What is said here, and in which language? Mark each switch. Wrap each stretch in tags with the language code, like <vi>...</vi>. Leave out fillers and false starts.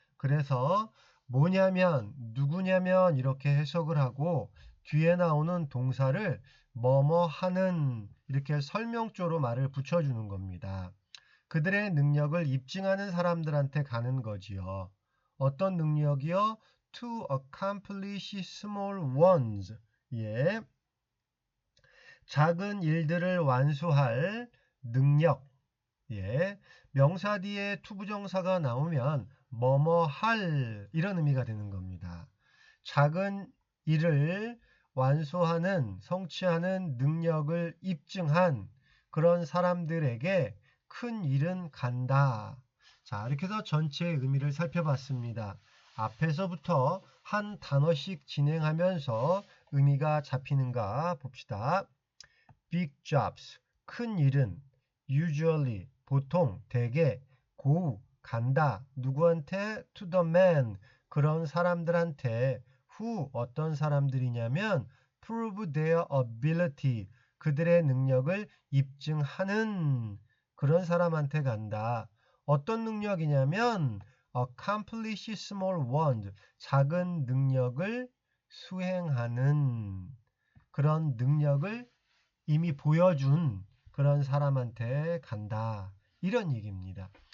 <ko>그래서 뭐냐면, 누구냐면 이렇게 해석을 하고 뒤에 나오는 동사를 뭐뭐 하는, 이렇게 설명조로 말을 붙여주는 겁니다. 그들의 능력을 입증하는 사람들한테 가는 거지요. 어떤 능력이요?</ko> <en>To accomplish small ones.</en> <ko>예. 작은 일들을 완수할 능력. 예. 명사 뒤에 투부정사가 나오면 뭐뭐 할, 이런 의미가 되는 겁니다. 작은 일을 완수하는, 성취하는 능력을 입증한 그런 사람들에게 큰 일은 간다. 자, 이렇게 해서 전체의 의미를 살펴봤습니다. 앞에서부터 한 단어씩 진행하면서 의미가 잡히는가 봅시다.</ko> <en>Big jobs,</en> <ko>큰 일은 usually, 보통, 대개, go, 간다. 누구한테?</ko> <en>To the man,</en> <ko>그런 사람들한테. who, 어떤 사람들이냐면</ko> <en>prove their ability,</en> <ko>그들의 능력을 입증하는 그런 사람한테 간다. 어떤 능력이냐면</ko> <en>accomplish small ones,</en> <ko>작은 능력을 수행하는 그런 능력을 이미 보여준 그런 사람한테 간다. 이런 얘기입니다.</ko>